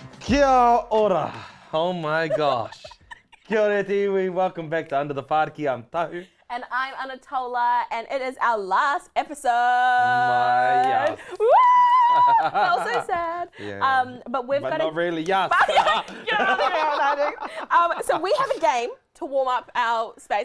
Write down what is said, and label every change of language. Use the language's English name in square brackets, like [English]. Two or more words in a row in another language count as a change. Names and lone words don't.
[Māori] Kia ora. [English] Oh my gosh. [Māori] Kia ora te iwi. [English] Welcome back to Under The Whāriki. I'm Tahu. And I'm Anatola, and it is our last episode. My Woo! Felt so sad. Yeah. But we've got not really, yes. So we have a game to warm up our space.